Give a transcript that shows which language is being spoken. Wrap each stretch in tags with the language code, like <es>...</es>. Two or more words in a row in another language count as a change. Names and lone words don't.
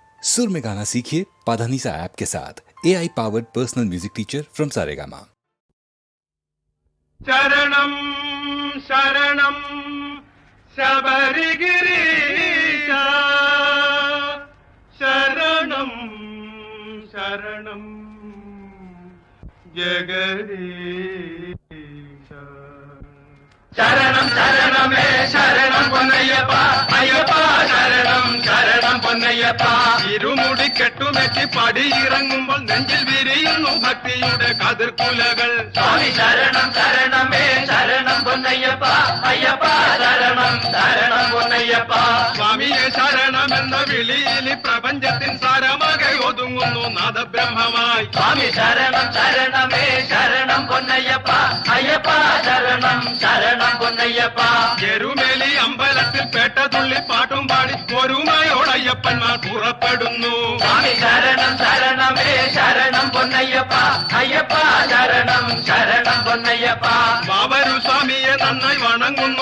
<hi>सुर में गाना सीखिए पाधानीसा ऐप के साथ</hi> <en>AI powered personal music teacher from Saregama.</en> <ml>ശരണം ശരണം ശബരിഗിരീശാ ശരണം ശരണം ജഗദീശാ ശരണം ശരണമേ ശരണം പൊന്നയ്യപ്പാ അയ്യപ്പാ ശരണം ശരണം പൊന്നയ്യപ്പാ ഇരുമുടി കെട്ടുമെറ്റി പടിയിറങ്ങുമ്പോൾ നെഞ്ചിൽ വിരിയുന്നു ഭക്തിയുടെ കതിർക്കുലകൾ സ്വാമി ശരണം ശരണമേ ശരണം പൊന്നയ്യപ്പാ അയ്യപ്പാ ശരണം ശരണം പൊന്നയ്യപ്പാ സ്വാമിയെ ശരണമെന്ന വിളിയിൽ പ്രപഞ്ചത്തിൻ സാരമാകെ ഒതുങ്ങുന്നു നാദബ്രഹ്മമായി സ്വാമി ശരണം ശരണമേ ശരണം പൊന്നയ്യപ്പാ അയ്യപ്പാ ശരണം ശരണം പൊന്നയ്യപ്പാ എരുമേലി അമ്പലത്തിൽ പേട്ടതുള്ളി പാട്ടും പാടി ഒരുമയോടയ്യപ്പന്മാർ പുറപ്പെടുന്നു സ്വാമി ശരണം ശരണമേ ശരണം പൊന്നയ്യപ്പാ അയ്യപ്പാ ശരണം ശരണം പൊന്നയ്യപ്പാ ബാബരു സ്വാമിയെ നന്നായി വണങ്ങുന്നു</ml>